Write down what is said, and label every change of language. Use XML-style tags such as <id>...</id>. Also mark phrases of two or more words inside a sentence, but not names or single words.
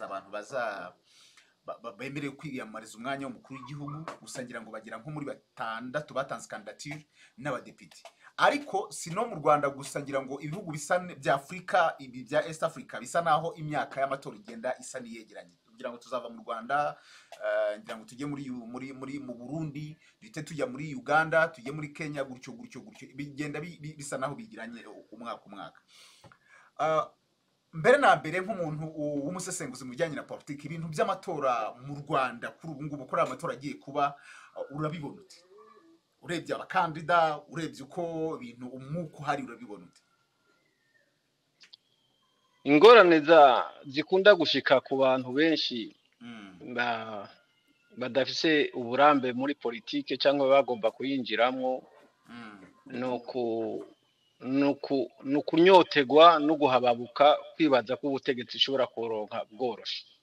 <rw>abantu bemerewe kwiyamamariza umwanya w'umukuru w'igihugu gusa ngira ngo bagira nko muri batandatu batanze kandidatire n'abadepite ariko sino mu Rwanda gusa ngira ngo ibihugu bisa bya Afrika ibi bya East Africa bisa naho imyaka y'amatora igenda isa niyegeranye kugira ngo tuzava mu Rwanda ngira ngo tujye mu Burundi bite tujya muri Uganda tujye muri Kenya gutyo bigenda bisa naho bigiranye umwaka mbere na mbere nk'umuntu w'umusesenguzi mu bijyanye na politiki ibintu by'amatora mu Rwanda kuri ubu ngubu kuri amatora agiye kuba urabibona ute urebye abakandida urebye uko ibintu umwuka hari urabibona ute</rw> <rn>ingorane zikunda gushika ku bantu benshi badafise uburambe muri politike cyangwa bagomba kuyinjiramo no kunyotegwa no guhababuka kwibaza ko ubutegetsi ushobora kuronka bworoshe</rn>